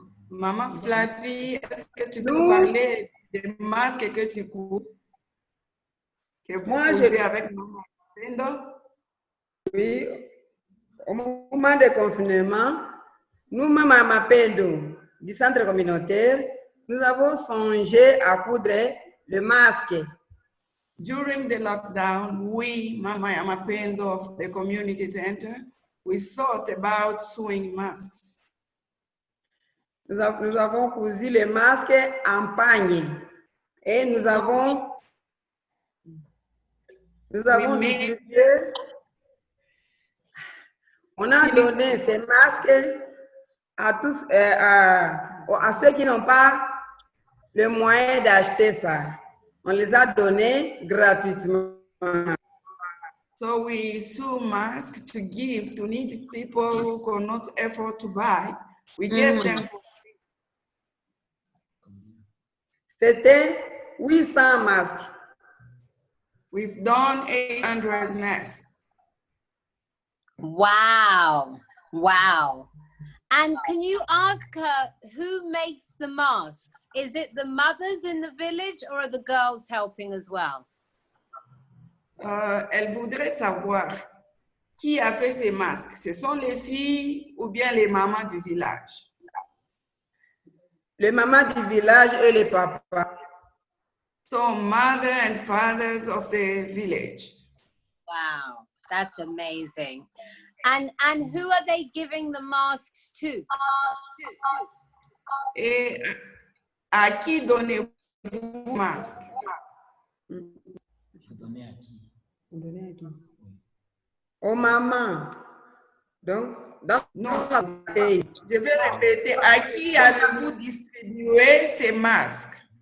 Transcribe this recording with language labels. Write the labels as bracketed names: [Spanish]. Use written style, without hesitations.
[French] Maman Flavie, est-ce que tu peux parler des masques que tu coupes, que vous posez avec Maman Mapendo? Oui, au moment du confinement, nous, Maman Mapendo, du centre communautaire, nous avons songé à coudre le masque. [English] During the lockdown, we, Mama Ya Mapendo of the community center, we thought about sewing masks. [French] Nous avons cousu les masques en pagne et nous avons distribué. On a donné ces masques à tous, à ceux qui n'ont pas le moyen d'acheter ça. On les a donnés gratuitement. [English] So we sew masks to give to needy people who cannot afford to buy. We gave them. [French] C'était 800 masques. [English] We've done 800 masks. Wow. Wow. And can you ask her who makes the masks? Is it the mothers in the village or are the girls helping as well? [French] Elle voudrait savoir qui a fait ces masques. Ce sont les filles ou bien les mamans du village? Les mamans du village et les papas. [English] So mother and fathers of the village. Wow, that's amazing. And who are they giving the masks to? [French] Et à qui donnez-vous masques? Aux mamans. Donc, non, je vais répéter. À qui avez-vous distribué ces masques?